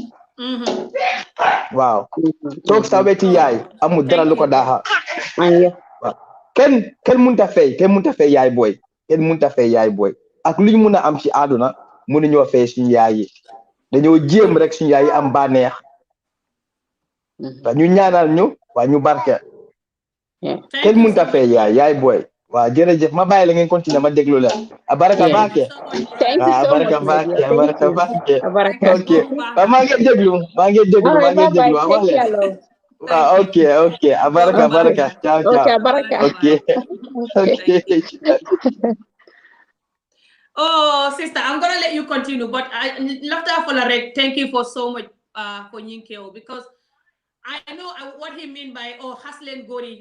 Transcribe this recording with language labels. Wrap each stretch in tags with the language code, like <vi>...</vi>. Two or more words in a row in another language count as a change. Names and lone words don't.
<wo>waaw toog sa weti yaay amul dara lu ko daaxa waaw kenn mënut a fay yaay booy kenn mënut a fay yaay booy ak lu ñu mun a am ci àdduna mënuñoo fay suñu yaay yi dañoo jéem rek suñu yaay yi am bànneex ñu ñaanal ñu waa ñu barke kenn mënut a fay yaay booy waaw jërëjëf ma bàyyi la ngeen continuer ma déglu leen abaraka baake abaraka baake ok waaw maa ngi déglu wax leen waaw ok abaraka ciao ok</wo> <en>Oh, sister, I'm gonna let you continue, but I love that for Larek. Thank you for so much for Yinkeo, because I know what he mean by hustling Gori.</en>